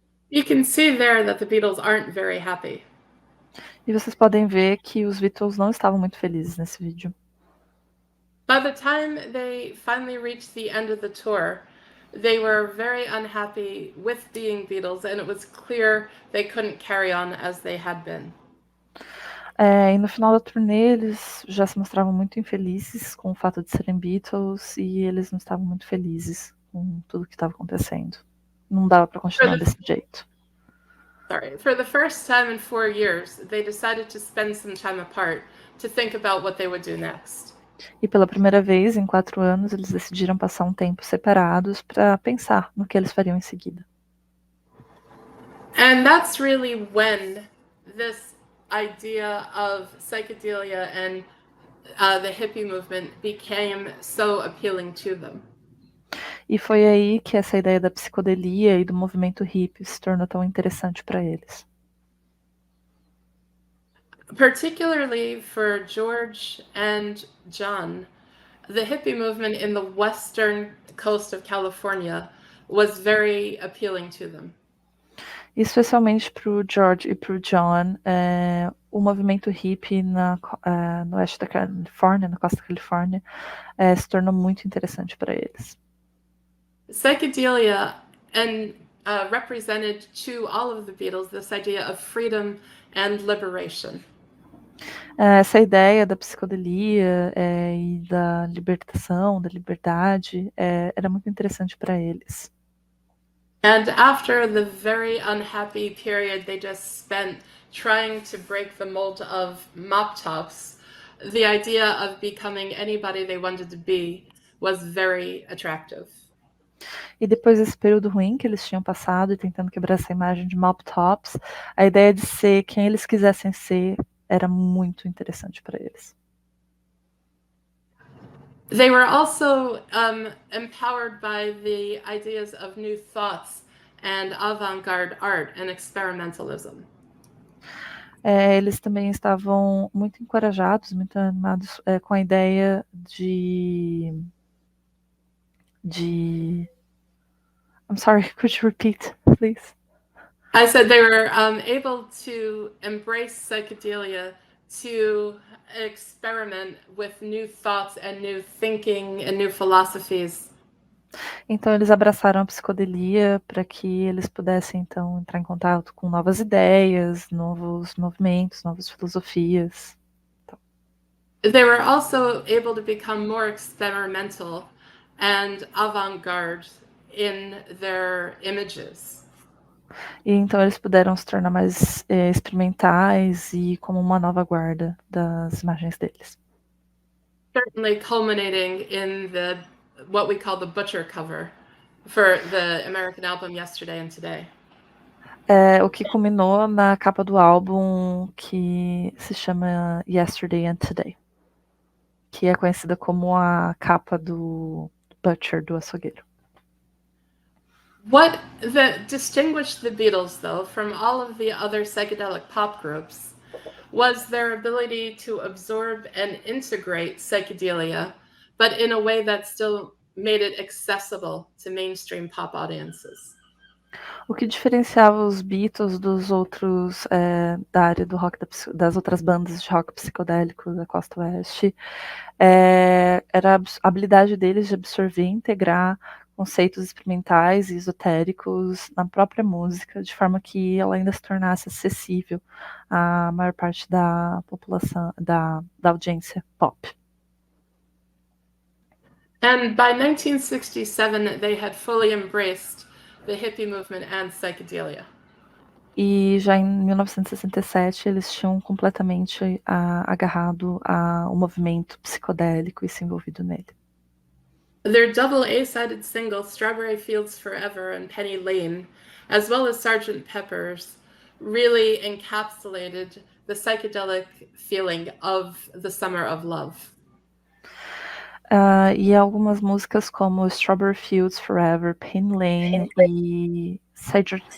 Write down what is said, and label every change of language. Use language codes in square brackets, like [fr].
[en] You can see there that the Beatles aren't very happy. [pt] E vocês podem ver que os Beatles não estavam muito felizes nesse vídeo. [en] By the time they finally reached the end of the tour, they were very unhappy with being Beatles, and it was clear they couldn't carry on as they had been. [pt] E no final da turnê eles já se mostravam muito infelizes com o fato de serem Beatles e eles não estavam muito felizes com tudo que estava acontecendo. Não dava para continuar desse jeito. [en] For the first time in 4 years, they decided to spend some time apart to think about what they would do next. [pt] E pela primeira vez em 4 anos eles decidiram passar um tempo separados para pensar no que eles fariam em seguida. [en] And that's really when this idea of psychedelia and the hippie movement became so appealing to them. [pt] E foi aí que essa ideia da psicodelia e do movimento hippie se tornou tão interessante para eles. [en] Particularly for George and John, the hippie movement in the western coast of California was very appealing to them. [pt] Especialmente para o George e para o John, o movimento hippie no oeste da Califórnia, na costa da Califórnia, se tornou muito interessante para eles. [en] Psychedelia represented to all of the Beatles this idea of freedom and liberation. [pt] Essa ideia da psicodelia e da libertação, da liberdade, era muito interessante para eles. [en] And after the very unhappy period they just spent trying to break the mold of mop tops, the idea of becoming anybody they wanted to be was very attractive. [pt] E depois desse período ruim que eles tinham passado e tentando quebrar essa imagem de mop tops, a ideia de ser quem eles quisessem ser era muito interessante para eles. [en] They were also empowered by the ideas of new thoughts and avant-garde art and experimentalism. [pt] Eles também estavam muito encorajados, muito animados com a ideia de [en] I'm sorry, could you repeat, please? I said they were able to embrace psychedelia, to experiment with new thoughts and new thinking and new philosophies. [pt] Então eles abraçaram a psicodelia para que eles pudessem então entrar em contato com novas ideias, novos movimentos, novas filosofias. [en] They were also able to become more experimental and avant-garde in their images. [pt] E então eles puderam se tornar mais experimentais e como uma nova guarda das imagens deles. [en] Certainly culminating in what we call the butcher cover for the American album Yesterday and Today. [pt] O que culminou na capa do álbum que se chama Yesterday and Today, que é conhecida como a capa do Butcher, do açougueiro. [en] What distinguished the Beatles, though, from all of the other psychedelic pop groups was their ability to absorb and integrate psychedelia, but in a way that still made it accessible to mainstream pop audiences. [pt] O que diferenciava os Beatles dos outros da área do rock, das outras bandas de rock psicodélico da Costa Oeste, era a habilidade deles de absorver e integrar conceitos experimentais e esotéricos na própria música, de forma que ela ainda se tornasse acessível à maior parte da população, da audiência pop. [en] And by 1967, they had fully embraced the hippie movement and psychedelia. [pt] E já em 1967 eles tinham completamente agarrado ao movimento psicodélico e se envolvido nele. [en] Their double A-sided singles, Strawberry Fields Forever and Penny Lane, as well as Sgt. Pepper's, really encapsulated the psychedelic feeling of the Summer of Love. [pt] E algumas músicas como Strawberry Fields Forever, Penny Lane e Sgt.